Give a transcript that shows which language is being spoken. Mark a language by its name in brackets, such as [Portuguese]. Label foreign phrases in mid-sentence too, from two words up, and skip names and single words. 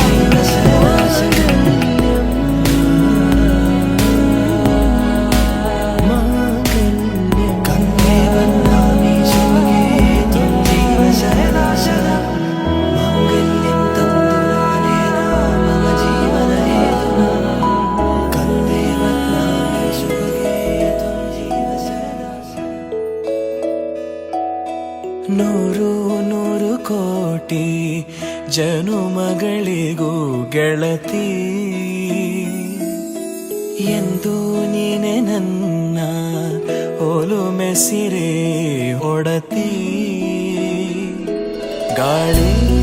[Sanskrit] मांगल्यं कण्ठे बध्नामि शुभगे त्वं जीव शरदां शतम् मांगल्यं तन्तुनानेन मम जीवनहेतुना कण्ठे बध्नामि शुभगे त्वं जीव शरदां शतम् [Kannada] ನೂರು ನೂರು ಕೋಟಿ ಜನುಮಗಳಿಗೂ ಗೆಳತಿ ಎಂದು ನೀನೆ ನನ್ನ ಒಲುಮೆ ಸಿರೆ ಒಡತಿ ಗಾಳಿ